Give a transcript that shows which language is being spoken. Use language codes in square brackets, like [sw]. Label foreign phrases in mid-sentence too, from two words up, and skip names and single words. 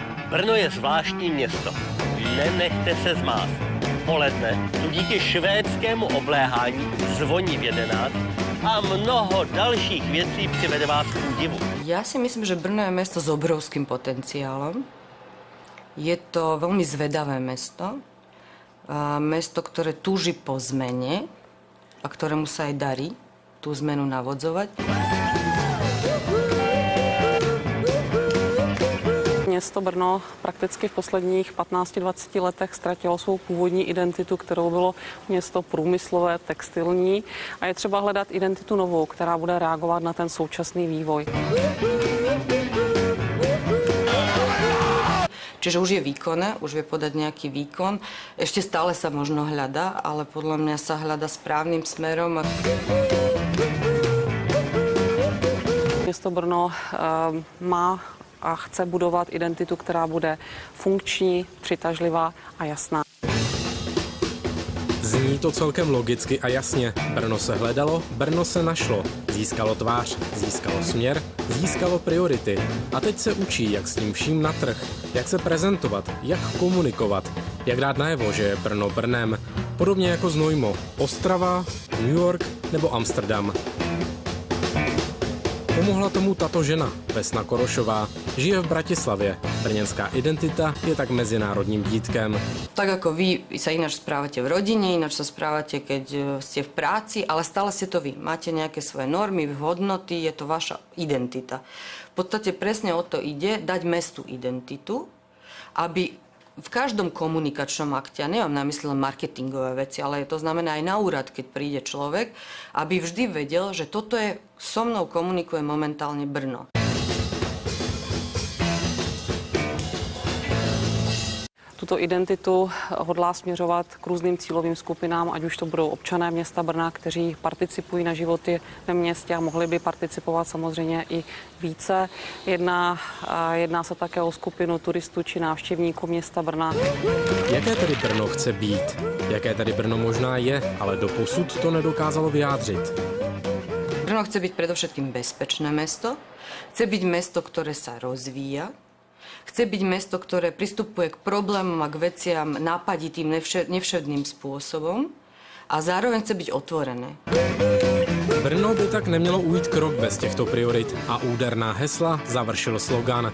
[cs] Brno je zvláštní město. Nenechte se zmást. Poledne tu díky švédskému obléhání zvoní v 11 a mnoho dalších věcí přivede vás k údivu. [sk] Ja si myslím, že Brno je mesto s obrovským potenciálom. Je to veľmi zvedavé mesto. Mesto, ktoré túži po zmene a ktorému sa aj darí tú zmenu navodzovať. [cs] Město Brno prakticky v posledních 15-20 letech ztratilo svou původní identitu, kterou bylo město průmyslové, textilní, a je třeba hledat identitu novou, která bude reagovat na ten současný vývoj. [sk] Čiže už je výkonné, už vie podať nejaký výkon. Ešte stále sa možno hľadá, ale podľa mňa sa hľadá správnym smerom. [cs] Město Brno má a chce budovat identitu, která bude funkční, přitažlivá a jasná. Zní to celkem logicky a jasně. Brno se hledalo, Brno se našlo. Získalo tvář, získalo směr, získalo priority. A teď se učí, jak s tím vším na trh, jak se prezentovat, jak komunikovat, jak dát najevo, že je Brno Brnem. Podobně jako Znojmo, Ostrava, New York nebo Amsterdam. Pomohla tomu tato žena, Vesna Korošová. Žije v Bratislavě. Brněnská identita je tak mezinárodním dítkem. [sk] Tak ako vy sa ináč správate v rodine, ináč sa správate, keď ste v práci, ale stále ste to vy. Máte nejaké svoje normy, hodnoty, je to vaša identita. V podstate presne o to ide, dať mestu identitu, aby v každom komunikačnom akte, ja nemám na mysli len marketingové veci, ale to znamená aj na úrad, keď príde človek, aby vždy vedel, že toto je, so mnou komunikuje momentálne Brno. [cs] Tuto identitu hodlá směřovat k různým cílovým skupinám, ať už to budou občané města Brna, kteří participují na životě ve městě a mohli by participovat samozřejmě i více. Jedná se také o skupinu turistů či návštěvníků města Brna. Jaké tedy Brno chce být? Jaké tedy Brno možná je, ale doposud to nedokázalo vyjádřit? [sk] Brno chce byť predovšetkým bezpečné mesto, chce byť mesto, ktoré sa rozvíja, chce byť mesto, ktoré pristupuje k problémom a k veciam nápaditým, nevšedným spôsobom a zároveň chce byť otvorené. [cs] Brno by tak nemělo ujít krok bez těchto priorit a úderná hesla završil slogan.